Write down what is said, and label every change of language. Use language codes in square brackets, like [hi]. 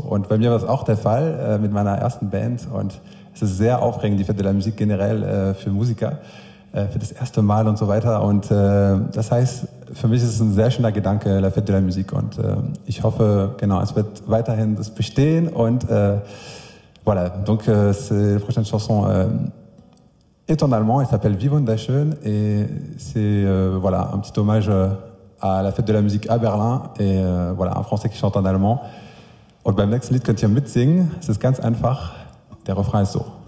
[de] Und bei mir war es auch der Fall mit meiner ersten Band. Und es ist sehr aufregend, die Fête de la Musique generell für Musiker, für das erste Mal und so weiter. Und das heißt, für mich ist es ein sehr schöner Gedanke, la Fête de la Musique. Und ich hoffe, genau, es wird weiterhin das bestehen. [fr] Und voilà, donc c'est la prochaine chanson est en allemand, elle s'appelle Wie wunderschön et c'est voilà, un petit hommage à la Fête de la Musique à Berlin et voilà, un Français qui chante en allemand. [de] Und beim nächsten Lied könnt ihr mitsingen, es ist ganz einfach, der Refrain ist so.